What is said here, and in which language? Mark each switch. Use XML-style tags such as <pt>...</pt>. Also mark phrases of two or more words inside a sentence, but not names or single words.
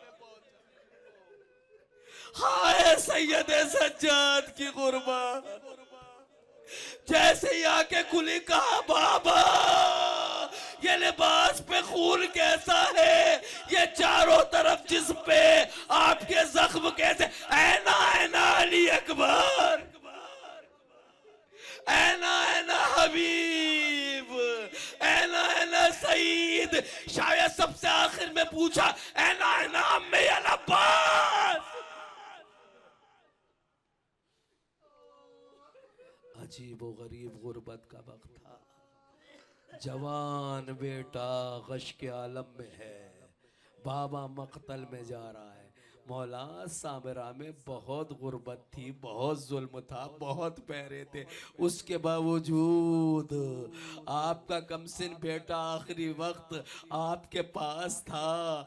<ur>ہائے سید سجاد کی غربت، جیسے ہی آنکھیں کھلی کہا بابا یہ لباس پہ خون کیسا ہے، یہ چاروں طرف جسم پہ آپ کے زخم کیسے.</ur> <ar>اینا اینا علی اکبر، اینا اینا حبیب، اینا اینا سعید.</ar> <ur>شاید سب سے آخر میں پوچھا</ur> <ar>اینا اینا امی العباس.</ar> <ur>عجیب و غریب غربت کا وقت تھا. جوان بیٹا غش کے عالم میں ہے، بابا مقتل میں جا رہا ہے. مولا سامرا میں بہت غربت تھی، بہت ظلم تھا، بہت پہرے تھے، اس کے باوجود آپ کا کمسن بیٹا آخری وقت آپ کے پاس تھا.</ur>